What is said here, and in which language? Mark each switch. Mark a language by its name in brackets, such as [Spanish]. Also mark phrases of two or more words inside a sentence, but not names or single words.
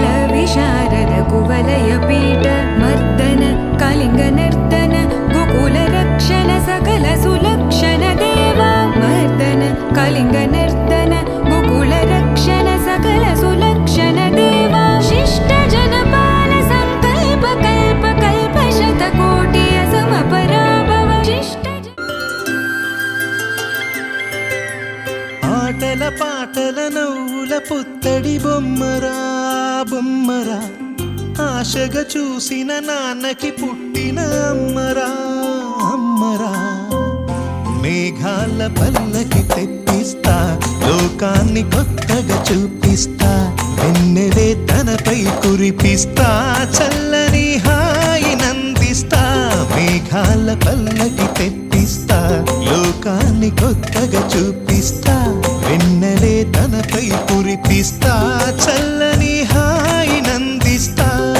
[Sanskrit] विशारद कुवलय पीठ मर्दन कलिंग नर्तन गोकुल रक्षण सकल सुलक्षण देवा मर्दन कलिंग नर्तन गोकुल रक्षण सकल सुलक्षण देवा शिष्ट जनपाल संकल्प कल्प कल्प शतकोटि असमपराभव शिष्ट [Telugu] ఆటల పాటల నవ్వుల పుత్తడి బొమ్మరా బొమ్మరా ఆశగా చూసిన నాన్నకి పుట్టిన అమ్మరా అమ్మరా మేఘాల పల్లకి తెప్పిస్తా లోకాన్ని కొత్తగా చూపిస్తా వెన్నెలే తనపై కురిపిస్తా చల్లని హాయి నందిస్తా మేఘాల పల్లకి తెప్పిస్తా లోకాన్ని కొత్తగా చూపిస్తా వెన్నెలే తనపై కురిపిస్తా చల్లని హాయి నందిస్తా